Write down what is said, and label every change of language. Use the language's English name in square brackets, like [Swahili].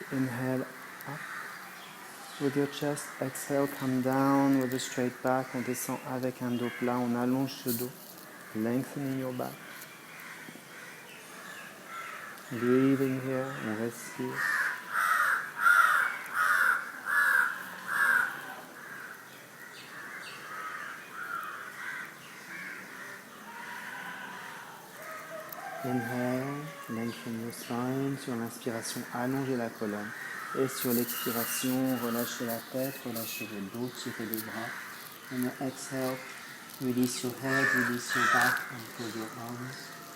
[English] Inhale up with your chest. Exhale, come down with a straight back. [French] On descend avec un dos plat, on allonge ce dos. [English] Lengthening your back. Breathing here, [French] on respire. [English] Inhale. Lengthen your spine. [French] Sur l'inspiration, allongez la colonne. Et sur l'expiration, relâchez la tête, relâchez le dos, tirez les bras. [English] On exhale, release your head, release your back, and close your arms.